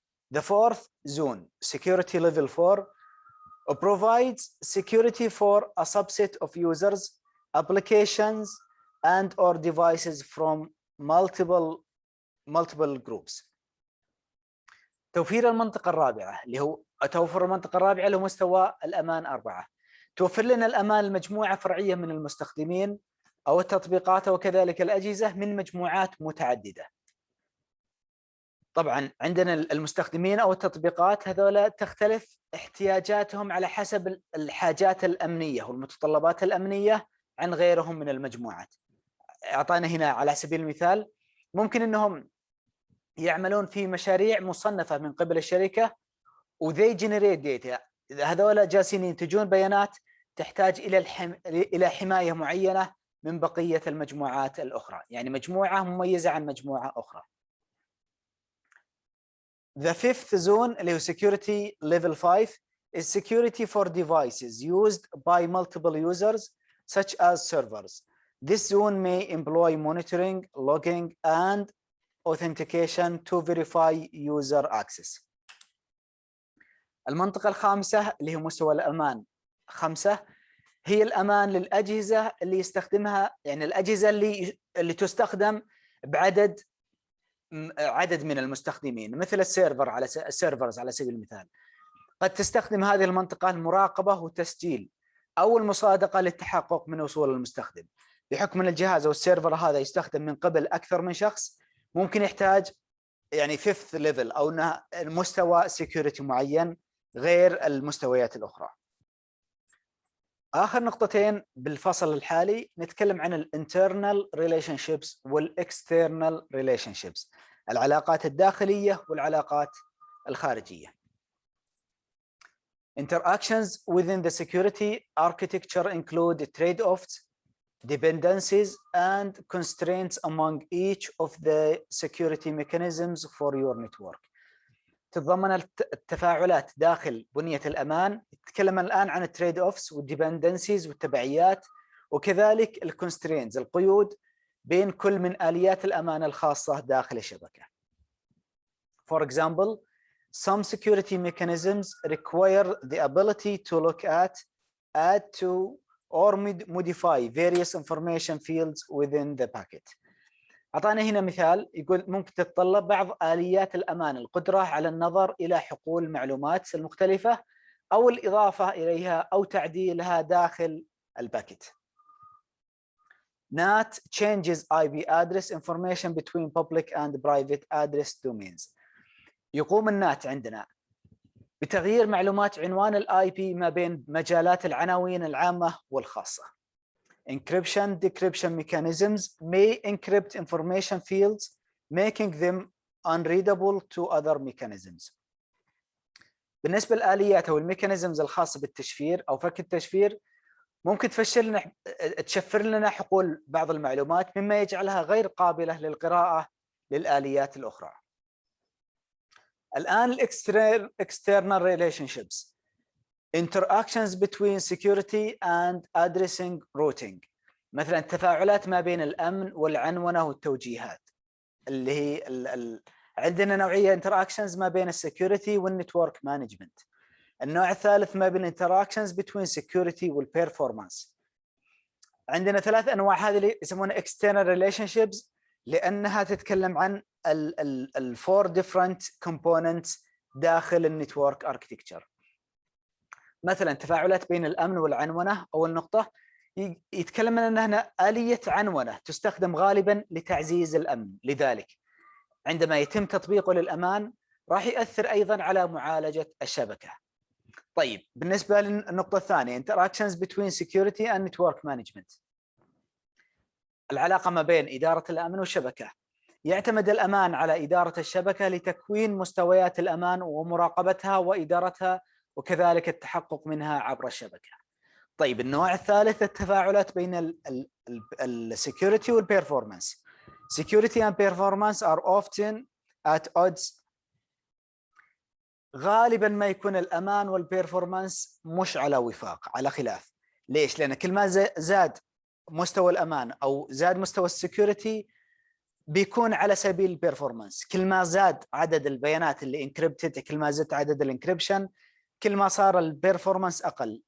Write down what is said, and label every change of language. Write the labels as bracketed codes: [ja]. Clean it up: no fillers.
[en] The fourth zone, security level 4, provides security for a subset of users, applications, and/or devices from multiple groups. [ar] توفير المنطقة الرابعة اللي هو توفر المنطقة الرابعة لمستوى الأمان 4، توفر لنا الأمان لمجموعة فرعية من المستخدمين أو التطبيقات وكذلك الأجهزة من مجموعات متعددة. طبعا عندنا المستخدمين أو التطبيقات هذولا تختلف احتياجاتهم على حسب الحاجات الأمنية والمتطلبات الأمنية عن غيرهم من المجموعات. أعطانا هنا على سبيل المثال ممكن أنهم يعملون في مشاريع مصنفة من قبل الشركة وذي [en] generate data، [ar] هذولا جالسين ينتجون بيانات تحتاج إلى حماية معينة من بقية المجموعات الأخرى، يعني مجموعة مميزة عن مجموعة أخرى. [en] The fifth zone [ar] اللي هو [en] security level 5 is security for devices used by multiple users such as servers. This zone may employ monitoring, logging, and authentication to verify user access. [ar] المنطقة الخامسة اللي هي مستوى الأمان 5 هي الأمان للأجهزة اللي يستخدمها، يعني الأجهزة اللي تستخدم بعدد من المستخدمين، مثل السيرفرز على سبيل المثال. قد تستخدم هذه المنطقة المراقبة والتسجيل أو المصادقة للتحقق من وصول المستخدم. بحكم أن الجهاز أو السيرفر هذا يستخدم من قبل أكثر من شخص، ممكن يحتاج يعني [en] fifth level [ar] أو مستوى security معين غير المستويات الأخرى. آخر نقطتين بالفصل الحالي نتكلم عن [en] internal relationships external relationships، [ar] العلاقات الداخلية والعلاقات الخارجية. [en] Interactions within the security architecture include trade-offs, dependencies, and constraints among each of the security mechanisms for your network. [ar] تتضمن التفاعلات داخل بنية الأمان. نتكلم الآن عن التريد اوفس والديبندنسيز والتبعيات، وكذلك الكونسترينز القيود بين كل من آليات الأمان الخاصة داخل الشبكة. [en] For example, Some security mechanisms require the ability to look at, add to, or modify various information fields within the packet. [ar] أعطانا هنا مثال يقول ممكن تتطلب بعض آليات الأمان القدرة على النظر إلى حقول المعلومات المختلفة أو الإضافة إليها أو تعديلها داخل الباكت. [en] NAT changes IP address information between public and private address domains. [ar] يقوم النات عندنا بتغيير معلومات عنوان الاي بي ما بين مجالات العناوين العامة والخاصة. [en] Encryption decryption mechanisms may encrypt information fields, making them unreadable to other mechanisms. [ar] بالنسبة للآليات أو الميكانيزمز الخاصة بالتشفير أو فك التشفير ممكن تشفر لنا حقول بعض المعلومات مما يجعلها غير قابلة للقراءة للآليات الأخرى. الآن [en] external relationships. Interactions between security and addressing routing. [ar] مثلا التفاعلات ما بين الأمن والعنونة والتوجيهات اللي هي عندنا نوعية interactions ما بين السكيورتي والنتورك مانجمنت. النوع الثالث ما بين [en] interactions between security [ar] والperformance. عندنا ثلاث أنواع، هذه اللي يسمونها [en] external relationships [ar] لأنها تتكلم عن ال [en] four different components [ar] داخل النتورك architecture. مثلا تفاعلات بين الأمن والعنونة أول نقطة يتكلم عن أنها آلية عنونة تستخدم غالبا لتعزيز الأمن، لذلك عندما يتم تطبيقه للأمان راح يؤثر أيضا على معالجة الشبكة. طيب بالنسبة للنقطة الثانية [en] interactions between security and network management. [ar] العلاقة ما بين إدارة الأمن والشبكة. يعتمد الأمان على إدارة الشبكة لتكوين مستويات الأمان ومراقبتها وإدارتها وكذلك التحقق منها عبر الشبكة. طيب النوع الثالث التفاعلات بين السكيورتي والبيرفورمانس. [en] Security and performance are often at odds. [ar] غالبا ما يكون الأمان والبيرفورمانس مش على وفاق، على خلاف. ليش؟ لأن كل ما زاد مستوى الأمان أو زاد مستوى السكيورتي بيكون على سبيل البيرفورمانس. كل ما زاد عدد البيانات اللي انكريبتد، كل ما زاد عدد الانكريبشن، كل ما صار البيرفورمانس أقل.